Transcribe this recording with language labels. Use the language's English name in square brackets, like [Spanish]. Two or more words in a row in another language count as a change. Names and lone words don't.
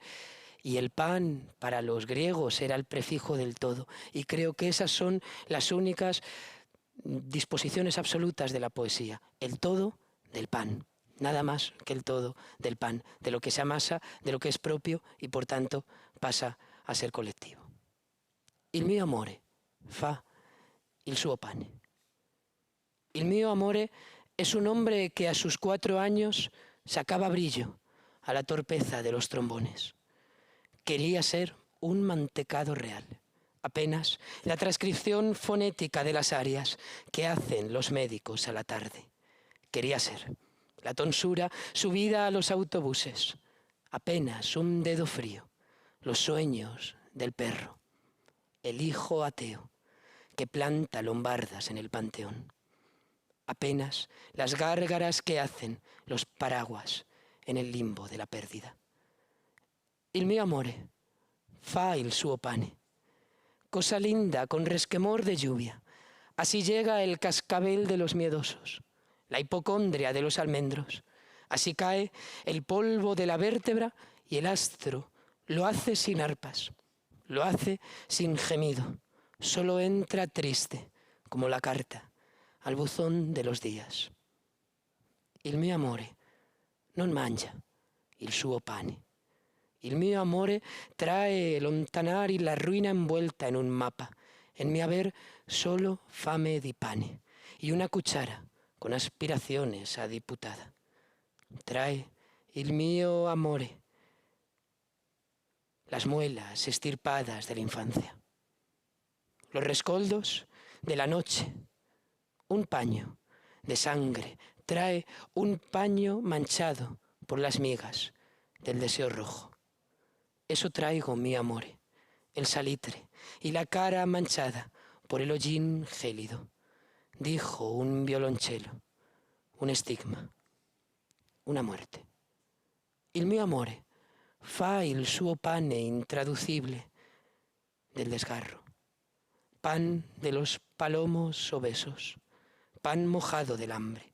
[Spanish] Y el pan para los griegos era el prefijo del todo. Y creo que esas son las únicas disposiciones absolutas de la poesía, el todo del pan, nada más que el todo del pan, de lo que se amasa, de lo que es propio y por tanto pasa a ser collettivo. [Italian] Il mio amore fa il suo pane. Il mio amore [Spanish] es un hombre que a sus 4 años sacaba brillo a la torpeza de los trombones. Quería ser un mantecado real, apenas la transcripción fonética de las arias que hacen los médicos a la tarde. Quería ser la tonsura subida a los autobuses, apenas un dedo frío, los sueños del perro, el hijo ateo que planta lombardas en el panteón, apenas las gárgaras que hacen los paraguas en el limbo de la pérdida. [Italian] Il mio amore fa il suo pane, [Spanish] cosa linda con resquemor de lluvia. Así llega el cascabel de los miedosos, la hipocondria de los almendros. Así cae el polvo de la vértebra y el astro lo hace sin arpas, lo hace sin gemido. Solo entra triste, como la carta, al buzón de los días. [Italian] Il mio amore non mangia il suo pane. Il mio amore [Spanish] trae lontanari la ruina envuelta en un mapa. En mi haber solo [Italian] fame di pane [Spanish] y una cuchara con aspiraciones a diputada. Trae [Italian] il mio amore [Spanish] las muelas estirpadas de la infancia, los rescoldos de la noche, un paño de sangre, trae un paño manchado por las migas del deseo rojo. Eso traigo, mi amore, el salitre y la cara manchada por el hollín gélido. Dijo un violonchelo, un estigma, una muerte. [Italian] Il mio amore fa il suo pane [Spanish] intraducible del desgarro, pan de los palomos obesos, pan mojado del hambre.